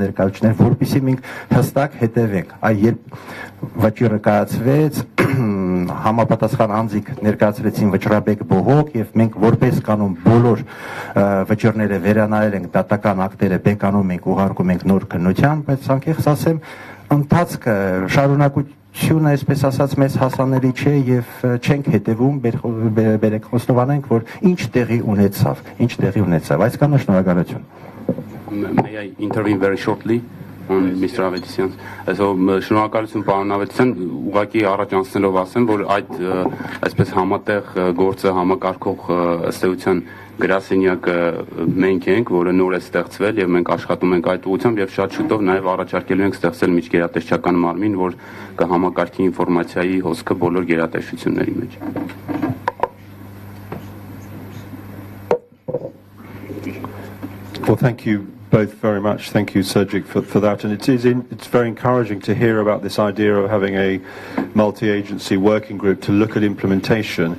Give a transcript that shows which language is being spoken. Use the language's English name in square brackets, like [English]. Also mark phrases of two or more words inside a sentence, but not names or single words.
[Armenian] ներկայացուցիչներ, որպեսզի մենք հստակ հետևենք։ Այ երբ վճիռը կայացվեց, համապատասխան անձիկ ներկայացրեցին վճռաբեկ բողոք եւ մենք որպես կանոն բոլոր վճիռները վերանայել ենք, դատական ակտերը բեկանում ենք, ուղարկում ենք նոր քննության, բայց անկեղծ ասեմ, ընթացքը շարունակությունը, այսպես ասած, մեզ հասանելի չէ եւ չենք հետեւում, բերեք խոստովանենք, որ ինչ տեղի ունեցավ, այսքանը շնորհակալություն։ [English] May I intervene very shortly? Mr. Avedisyan, [Armenian] շնորհակալություն պարոն Avedisyan, ուղղակի առաջ անցնելով ասեմ, որ այդ այսպես համատեղ գործը համակարգող ըստ էության գրասենյակը մենք ենք, որը նոր է ստեղծվել եւ մենք աշխատում ենք այդ ուղղությամբ եւ շատ շուտով նաեւ առաջարկելու ենք ստեղծել միջգերատեսչական մարմին, որ կհամակարգի ինֆորմացիայի հոսքը բոլոր գերատեսչությունների մեջ։ [English] Well, thank you both very much. Thank you, Sergic, for that. And it's very encouraging to hear about this idea of having a multi-agency working group to look at implementation.